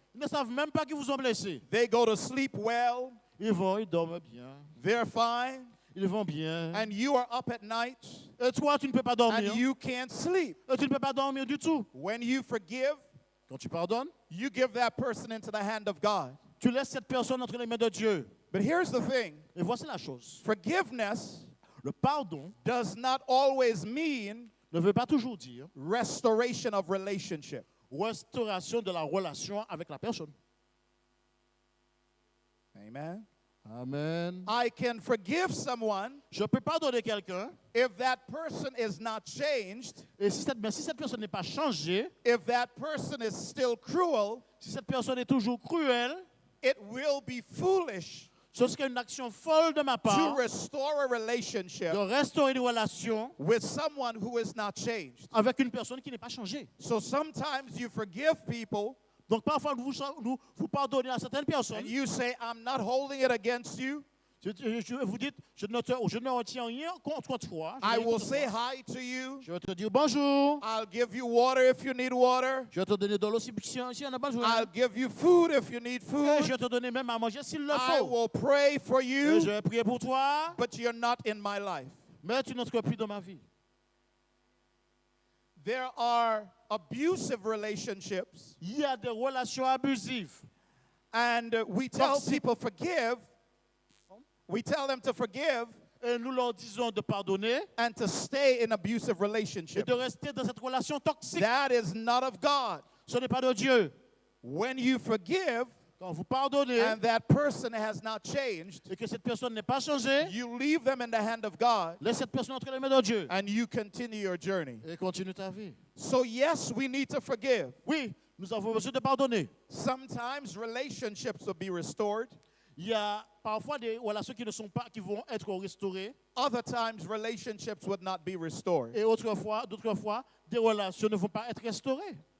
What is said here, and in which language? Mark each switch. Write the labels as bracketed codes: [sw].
[fr] ils ne savent même pas qu'ils vous ont blessé. [en] They go to sleep well, [fr] Ils dorment bien. [en] they're fine, [fr] Ils vont bien. [en] and you are up at night [fr] Et toi, tu ne peux pas dormir. [en] and you can't sleep. [fr] Et tu ne peux pas dormir du tout. [en] When you forgive, [fr] Quand tu pardonnes, [en] you give that person into the hand of God. [fr] tu laisses cette personne entre les mains de Dieu. [en] But here's the thing, [fr] Et voici la chose. [en] forgiveness [fr] Le pardon [en] does not always mean [fr] ne veut pas toujours dire [en] restoration of relationship. [fr] restauration de la relation avec la personne. Amen. Amen. [en] I can forgive someone [fr] Je peux pardonner quelqu'un [en] if that person is not changed, [fr] et si cette personne n'est pas changée, [en] if that person is still cruel, [fr] si cette personne est toujours cruelle, [en] it will be foolish [fr] ce serait une action folle de ma [en] to [fr] part [en] restore a relationship [fr] de restaurer une relation [en] with someone who is not changed. [fr] avec une personne qui n'est pas changée. [en] So sometimes you forgive people [fr] Donc parfois, vous pardonnez à certaines personnes. [en] and you say, I'm not holding it against you. [fr] Vous dites, je ne retiens rien contre toi. [en] I will say hi to you. [fr] Je vais te dire bonjour. [en] I'll give you water if you need water. [fr] Je vais te donner de l'eau si on a besoin. [en] I'll give you food if you need [fr] Et [en] food. [fr] je vais te donner même à manger s'il le [en] I [fr] faut. [en] will pray for [fr] Et [en] you, [fr] je vais prier pour toi, [en] but you're not in my life. [fr] mais tu n'entres plus dans ma vie. [en] There are abusive relationships, [fr] Il y a des relations abusives. [en] and we tell Toxic. people forgive. We tell them to forgive [fr] Et nous leur disons de pardonner [en] and to stay in abusive [fr] et [en] relationships. [fr] de rester dans cette relation toxique. [en] That is not of God. [fr] Ce n'est pas de Dieu. [en] When you forgive [fr] Quand vous pardonnez [en] and that person has not changed, [fr] et que cette personne n'est pas changée, [en] you leave them in the hand of God [fr] laisse cette personne entre les mains de Dieu [en] and you continue your journey. [fr] et continue ta vie. [en] So yes, we need to forgive. [fr] Oui, nous avons besoin de pardonner. [en] Sometimes relationships will be restored. [fr] Il y a parfois des relations qui vont être restaurées [en] Other times relationships would not be restored. [fr] et d'autres fois, des relations ne vont pas être restaurées.